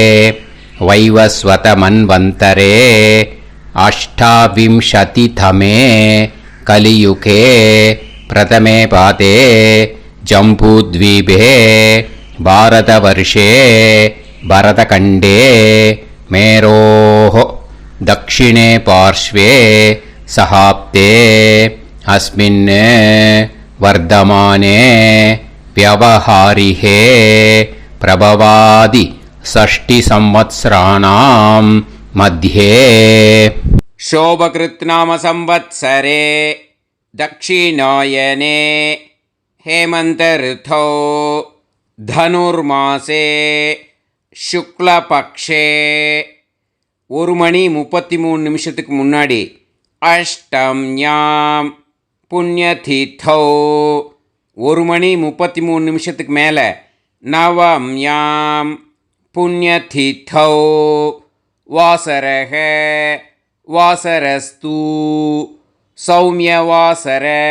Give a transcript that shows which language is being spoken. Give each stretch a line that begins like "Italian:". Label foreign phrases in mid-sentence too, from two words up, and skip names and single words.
Sanskrit: वैवस्वत मन्वन्तरे अष्टाविंशतितमे कलियुगे प्रथमे पादे जम्बूद्वीपे भारतवर्षे भरतखण्डे मेरोः दक्षिणे पार्श्वे शकाब्दे अस्मिन् वर्तमाने व्यवहारिहे प्रभवादि 6 संवत्सराणां मध्ये शोभकृत् नाम संवत्सरे दक्षिणायने हेमन्त ऋतौ धनुर्मासे शुक्लपक्षे
Tamil: 1 மணி 33 நிமிஷத்துக்கு முன்னாடி
Sanskrit: अष्टम्यां पुण्यतिथौ
Tamil: 1 மணி 33 நிமிஷத்துக்கு மேலே
Sanskrit: नवम्यां पुण्यतिथौ वासरक वासरस्तु सौम्यवासर